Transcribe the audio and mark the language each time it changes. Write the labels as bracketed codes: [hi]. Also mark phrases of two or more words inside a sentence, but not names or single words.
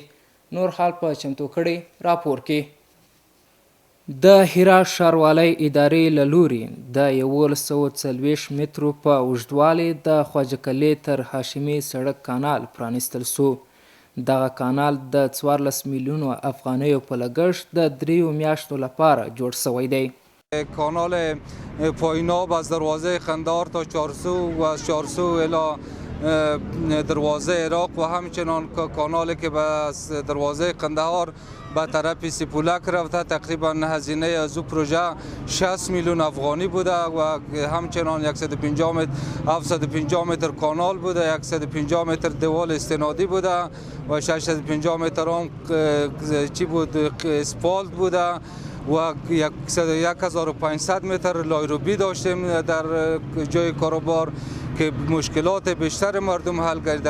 [ps] نور حال په چمتو کړی راپور کې د هرات ښاروالۍ ادارې له لورې د 1140 مترو په اوږدوالي د خواجه کلي تر هاشمي سړک کانال پرانیستل سو. دغه کانال د 14 میلیونو افغانیو په لګښت د 3 میاشتو لپاره جوړ شوی دی. [fa] کانال پاییناب از دروازه قندهار تا چارسو و از چارسو الی دروازه عراق و همچنان کانالی که از دروازه قندهار به طرف سیپولک رفته تقریبا هزینه از او پروژه 60 میلیون افغانی بوده و همچنان 150 متر 750 متر کانال بوده، 150 متر دیوال استنادی بوده و 650 متر هم چی بود اسفالت بوده و 1500 متر لایروبی داشتیم در جای کاروبار که مشکلات بیشتر مردم حل کرده.